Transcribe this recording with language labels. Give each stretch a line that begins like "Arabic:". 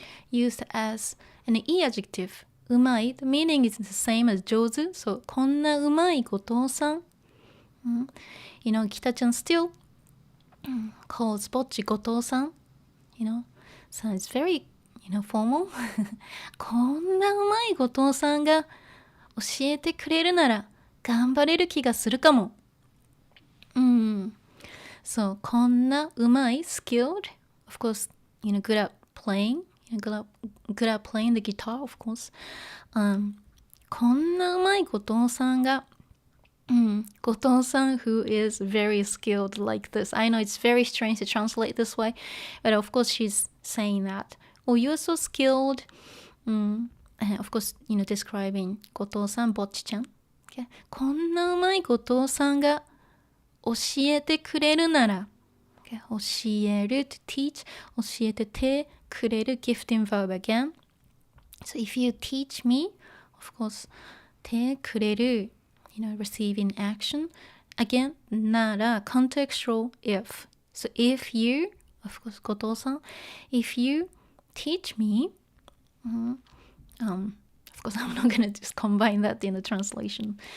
English: used as an e adjective うまい the meaning is the same as 上手 so こんなうまい後藤さん、Kita-chan still calls Bocchi 後藤さん so it's very formal
Japanese: こんなうまい後藤さんが教えてくれるなら頑張れる気がするかも。
English: So こんなうまい skilled of course good at playing good at playing the guitar of course、
Japanese: こんなうまい後藤さんが後藤さん
English: who is very skilled like this. I know it's very strange to translate this way, but of course she's saying that. Oh, you're so skilled. And of course, describing 後藤さん、Bocchi-chan. Okay.
Japanese: こんなうまい後藤さんが教えてくれるなら、okay.
English: 教える to teach, 教えててくれる gifting verb again. So if you teach me, of course, てくれるreceiving action. Again, なら contextual if. So if you, of course, 後藤さん if you teach me, of course, I'm not gonna just combine that in the translation.